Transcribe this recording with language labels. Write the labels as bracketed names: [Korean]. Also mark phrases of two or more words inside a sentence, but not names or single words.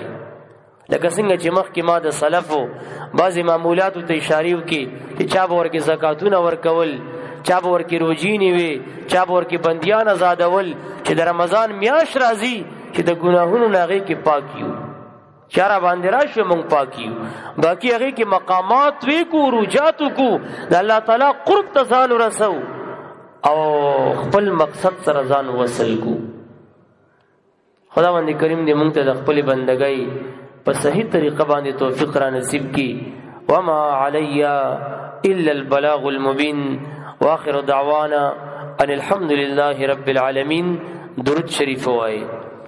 [Pashto] لکه څنګه چې مخکې ما د سلفو بعضې معمولاتو ته اشارې وکړي چې چا به ورکې زکاتونه ورکول، چا به ورکې روجې نیوې، چا به ورکې بندیان ازادول، چې د رمضان میاشت راځي چې د ګناهونو نه هغې کې پاک یو، چا را باندې راشي مونږ پاک یو، باقي هغې کې مقامات وکړو، روجات وکړو، د الله تعالی قرب ته ځان ورسو او خپل مقصد سره ځان وصل کو. خداوند کریم دې مونږ ته د خپلې بندګۍ په صحیح طریقه باندې توفیق را نصیب کی. [Arabic] وما علی الا البلاغ المبین، واخر دعوانا ان الحمد لله رب العالمین. [Pashto] درود شریف وایي.